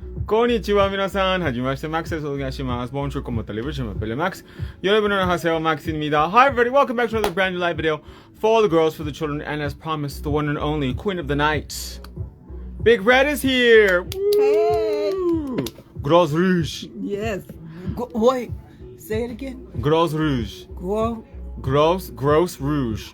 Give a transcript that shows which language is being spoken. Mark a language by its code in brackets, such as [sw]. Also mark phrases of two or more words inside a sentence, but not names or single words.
[ja] こんにちは皆さんはじめましてマックスですお願いします [fr] Bonjour comment allez-vous je m'appelle Max [ko] 여러분 안녕하세요 Max입니다 [en] Hi everybody welcome back to another brand new live video for all the girls for the children and as promised the one and only queen of the night Big Red is here Hey. [fr] Gros Rouge [en] Yes. Wait. Say it again. [fr] Gros Rouge Gross Rouge